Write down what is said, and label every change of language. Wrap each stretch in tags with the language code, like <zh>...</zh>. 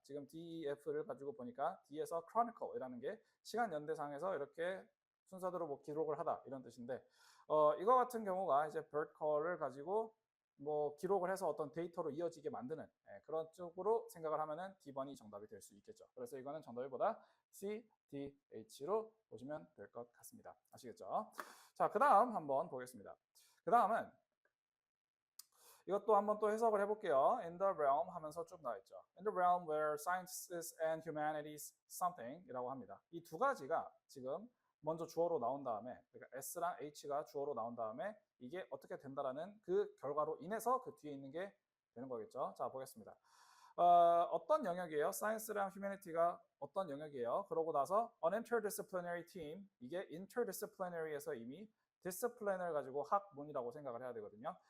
<ko>지금 DEF를 가지고 보니까 D에서 chronicle이라는 게 시간 연대상에서 이렇게 순서대로 뭐 기록을 하다 이런 뜻인데 이거 같은 경우가 이제 bird call을 가지고 뭐 기록을 해서 어떤 데이터로 이어지게 만드는 그런 쪽으로 생각을 하면은 D번이 정답이 될 수 있겠죠. 그래서 이거는 정답이보다 C, D, H로 보시면 될 것 같습니다. 아시겠죠? 자, 그 다음 한번 보겠습니다. 그 다음은 이것도 한번 또 해석을 해볼게요.</ko> <en>In the realm</en> <ko>하면서 쭉 나와 있죠.</ko> <en>In the realm where sciences and humanities something</en> <ko>이라고 합니다. 이 두 가지가 지금 먼저 주어로 나온 다음에 그러니까 S랑 H가 주어로 나온 다음에 이게 어떻게 된다라는 그 결과로 인해서 그 뒤에 있는 게 되는 거겠죠. 자, 보겠습니다. 어떤 영역이에요? Science랑 Humanity가 어떤 영역이에요? 그러고 나서</ko> <en>an interdisciplinary team</en> <ko>이게 interdisciplinary에서 이미 discipline을 가지고 학문이라고 생각을 해야 되거든요.</ko>